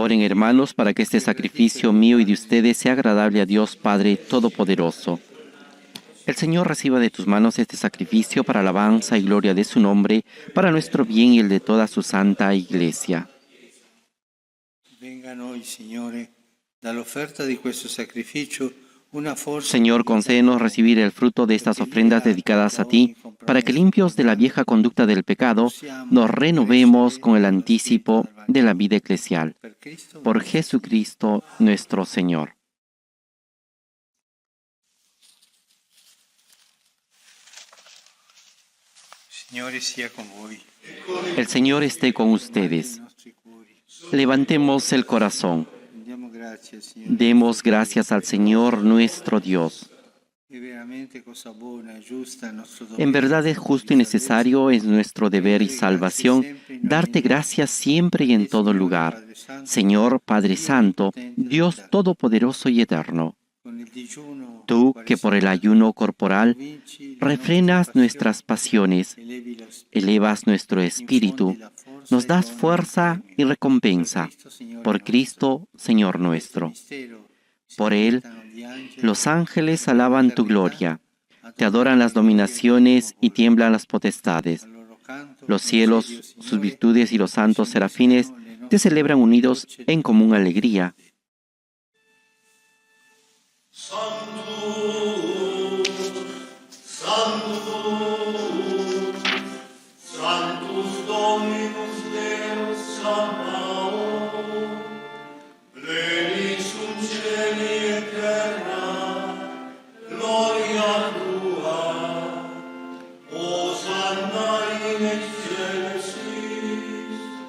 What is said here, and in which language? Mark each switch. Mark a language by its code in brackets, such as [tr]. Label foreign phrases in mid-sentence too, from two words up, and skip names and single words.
[es] Oren, hermanos, para que este sacrificio mío y de ustedes sea agradable a Dios Padre Todopoderoso. El Señor reciba de tus manos este sacrificio para alabanza y gloria de su nombre, para nuestro bien y el de toda su santa Iglesia. [it] venga a noi, Signore, dall'offerta di questo sacrificio una forza. [es] Señor, concédenos recibir el fruto de estas ofrendas dedicadas a ti, para que limpios de la vieja conducta del pecado, nos renovemos con el anticipo de la vida eclesial. Por Jesucristo nuestro Señor. [it] Signore sia con voi. [es] El Señor esté con ustedes. Levantemos el corazón. [it] Diamo grazie, Signore. [es] Demos gracias al Señor nuestro Dios. [it] È veramente cosa buona, giusta, nostro dovere. [es] En verdad es justo y necesario, es nuestro deber y salvación, darte gracias siempre y en todo lugar. Señor Padre Santo, Dios Todopoderoso y Eterno, [it] Con il digiuno, [es] tú que por el ayuno corporal [it] vinci [es] refrenas nuestras pasiones, [it] elevi lo spirito, [es] elevas nuestro espíritu, nos das fuerza y recompensa. Por Cristo, Señor nuestro. Por Él, los ángeles alaban tu gloria, te adoran las dominaciones y tiemblan las potestades. Los cielos, sus virtudes y los santos serafines te celebran unidos en común alegría. [la] Sanctus Dominus Deus Sabaoth, pleni sunt cieli et terra, gloria tua, Hosanna in excelsis,